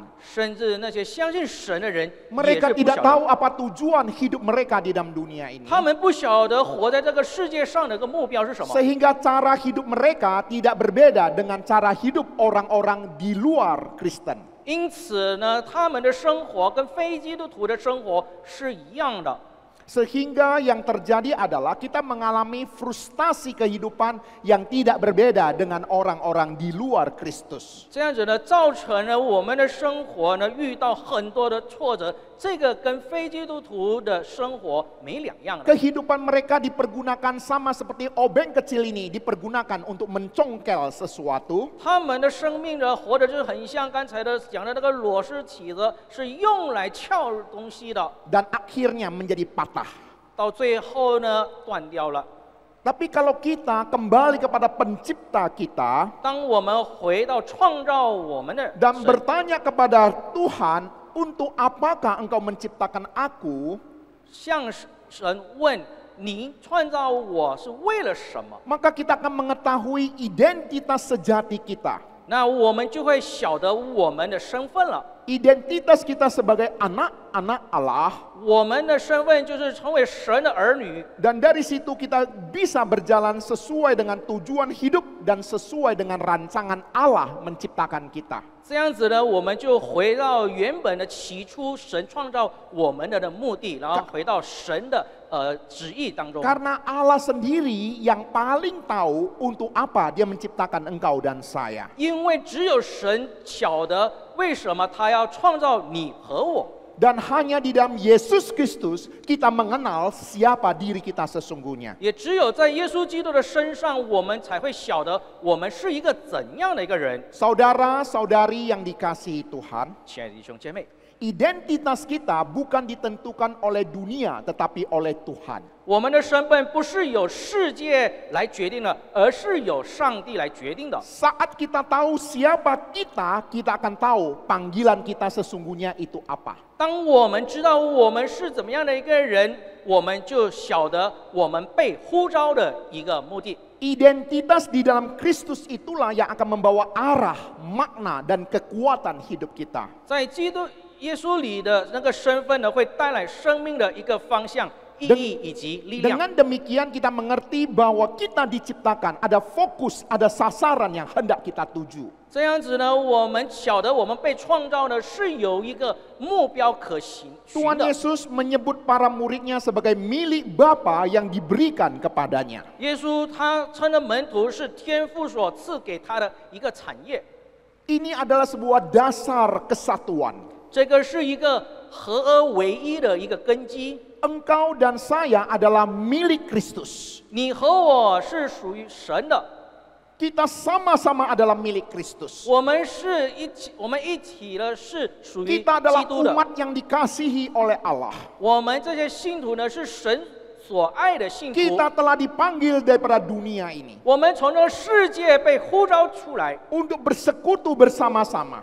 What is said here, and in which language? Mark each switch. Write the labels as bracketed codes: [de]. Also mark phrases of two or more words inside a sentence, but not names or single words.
[zh] 甚至那些相信神的人，也 Mereka 是不 tidak 晓 tahu 得， [id] apa tujuan hidup mereka di dalam dunia ini. [zh] 他们不晓得活在这个世界上的一个目标是什么。 [id] Sehingga cara hidup mereka tidak berbeda dengan cara hidup orang-orang di luar Kristen. [zh] 因此呢，他们的生活跟非基督徒的生活是一样的。 [id] Sehingga yang terjadi adalah kita mengalami frustasi kehidupan yang tidak berbeda dengan orang-orang di luar Kristus. [zh] 这样子呢，造成了我们的生活呢遇到很多的挫折，这个跟非基督徒的生活没两样的。 [id] Kehidupan mereka dipergunakan sama seperti obeng kecil ini dipergunakan untuk mencongkel sesuatu. [zh] 他们的生命呢，活的就是很像刚才的讲的那个螺丝起子，是用来撬东西的， [id] Dan akhirnya menjadi patah. [zh] 到最后呢断掉了。 [id] Tapi kalau kita kembali kepada pencipta kita [zh] 当我们回到创造我们的 dan 神， [id] bertanya kepada Tuhan, untuk apakah engkau menciptakan aku? [zh] 向神问你创造我是为了什么？ [id] Maka kita akan mengetahui identitas sejati kita. [zh] 那我们就会晓得我们的身份了。 [id] Identitas kita sebagai anak-anak Allah. [zh] 我们的身份就是成为神的儿女， [id] Dan dari situ kita bisa berjalan sesuai dengan tujuan hidup dan sesuai dengan rancangan Allah menciptakan kita. [zh] 这样子呢，我们就回到原本的起初神创造我们的目的，然后回到神的旨意当中。 [id] Karena Allah sendiri yang paling tahu untuk apa Dia menciptakan engkau dan saya. [zh] 因为只有神晓得为什么他要创造你和我。 [id] Dan hanya di dalam Yesus Kristus kita mengenal siapa diri kita sesungguhnya. [zh] 也只有在耶稣基督的身上，我们才会晓得我们是一个怎样的一个人。 [id] Saudara-saudari yang dikasihi Tuhan, [zh] 亲爱的弟兄姐妹， [id] identitas kita bukan ditentukan oleh dunia tetapi oleh Tuhan. [zh] 我们的身份不是由世界来决定的，而是由上帝来决定的。 [id] Saat kita tahu siapa kita, kita akan tahu panggilan kita sesungguhnya itu apa. [zh] 当我们知道我们是怎么样的一个人，我们就晓得我们被呼召的一个目的。 [id] Identitas di dalam Kristus itulah yang akan membawa arah, makna, dan kekuatan hidup kita. [zh] 在基督耶稣里的那个身份呢，会带来生命的一个方向、意义以及力量。 [id] Dengan demikian kita mengerti bahwa kita diciptakan, ada fokus, ada sasaran yang hendak kita tuju. [zh] 这样子呢，我们晓得我们被创造呢是有一个目标可循 Tuhan 的。 [id] Yesus menyebut para muridnya sebagai milik Bapa yang diberikan kepadanya. [zh] 耶稣他称的门徒是天父所赐给他的一个产业， [id] Ini adalah sebuah dasar kesatuan. [zh] 这个是一个合而为一的一个根基。 [id] Engkau dan saya adalah milik Kristus. [zh] 你和我是属于神的， [id] Kita sama-sama adalah milik Kristus. [zh] 我们一体的是属于基 [id] Kita adalah [zh] 督的。 [id] umat yang dikasihi oleh Allah. [zh] 我们这些信徒呢是神所爱的信徒。 [id] Kita telah dipanggil daripada dunia ini [zh] 我们从这个世界被呼召出来， [id] untuk bersekutu bersama-sama.